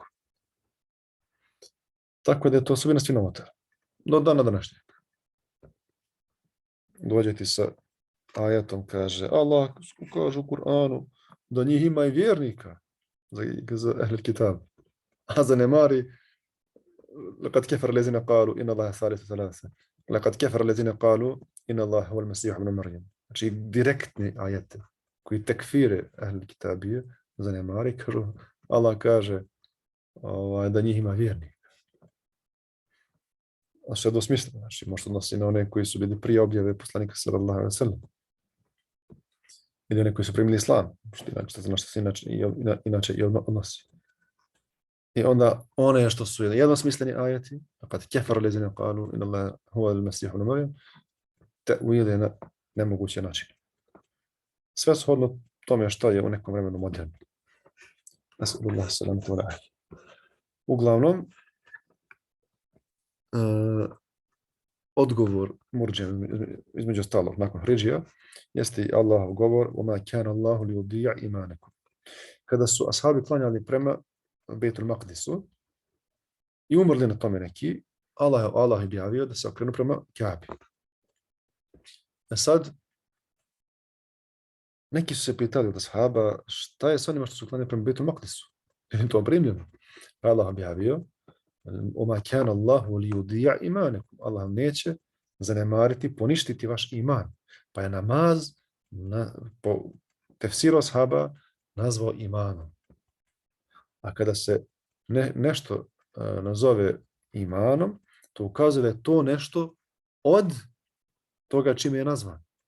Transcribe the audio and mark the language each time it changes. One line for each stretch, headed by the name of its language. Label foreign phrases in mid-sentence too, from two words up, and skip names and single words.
Bosnian: Tako da je to osobina svinovata. Do dana današnjeg. Dođe ti sa ajatom, kaže Allah, kaže u Kur'anu, da njih ima i vjernika za
Arabic: أهل الكتاب.
Bosnian: A zanemari
Arabic: لقد كفر الذين قالوا إن الله ثالث ثلاثة لقد كفر الذين قالوا إن الله هو المسيح ابن مريم.
Bosnian: Znači direktni ajete koji tekfire ahlul kitabije zanemari, kažu Allah kaže da njih ima vjernika. A sve dosmisleno, znači možda odnosi na one koji su bili prije objave poslanika
Arabic: صلى الله عليه وسلم.
Bosnian: Ili one koji su primili islam, što se inače i odnosi. I onda one što su jednosmisleni ajeti,
Arabic: لقد كفر الذين قالوا إن الله هو المسيح ابن مريم,
Bosnian: ta'wil na nemoguće načine. Sve shodno tome što je u nekom vremenu moderno.
Arabic: نسأل الله السلامة والعافية.
Bosnian: Uglavnom, odgovor murđija između ostalog nakon hridžija jeste i Allahov govor
Arabic: وَمَا كَانَ اللَّهُ لِيُضِيعَ إِيمَانَكُمْ.
Bosnian: Kada su ashabi klanjali prema Bejtul Maqdisu i umrli na tome neki, Allah je objavio da se okrenu prema Kaabi. A sad, neki su se pitali od ashaba šta je s onima što su klanjali prema Bejtul Maqdisu? Je li to primljeno? Allah objavio
Arabic: وَمَا كَانَ اللَّهُ لِيُضِيعَ إِيمَانَكُمْ.
Bosnian: Allah neće zanemariti, poništiti vaš iman. Pa je namaz po tefsiru ashaba nazvao imanom. A kada se nešto nazove imanom, to ukazuje da je to nešto od toga čime je nazvan.